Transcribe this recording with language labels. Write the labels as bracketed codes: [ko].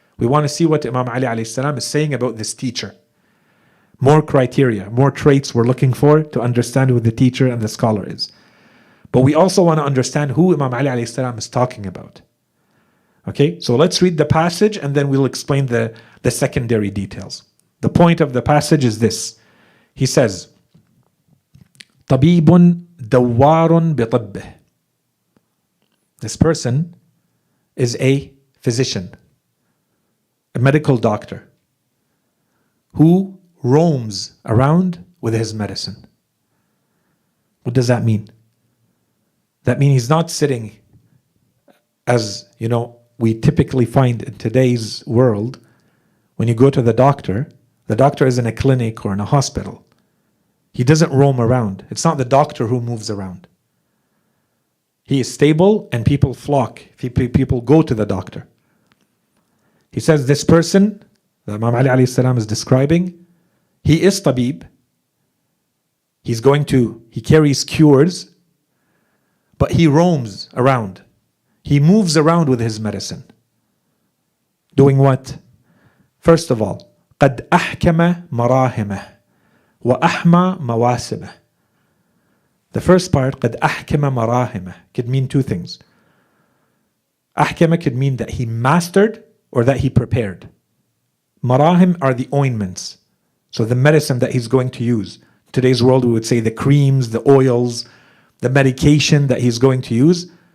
[en] We want to see what Imam Ali alayhi salam is saying about this teacher. More criteria, more traits we're looking for to understand who the teacher and the scholar is. But we also want to understand who Imam Ali alayhi salam is talking about. Okay, so let's read the passage and then we'll explain the secondary details. The point of the passage is this. He says, [ar] طبيب دوار بطبه. [en] This person is a physician, a medical doctor, who roams around with his medicine. What does that mean? That means he's not sitting, as we typically find in today's world. When you go to the doctor is in a clinic or in a hospital. He doesn't roam around. It's not the doctor who moves around. He is stable and people flock. People go to the doctor. He says this person that Imam Ali alayhi salam is describing, he is tabib. He carries cures, but he roams around. He moves around with his medicine. Doing what? First of all, [ar] قد أحكم مراهمه وأحمى مواسمه. [en] The first part, [ar] قد أحكم مراهمه, [en] could mean 2 things. أحكم could mean that he mastered or that he prepared. Marahim are the ointments. So the medicine that he's going to use. In today's world, we would say the creams, the oils, the medication that he's going to use.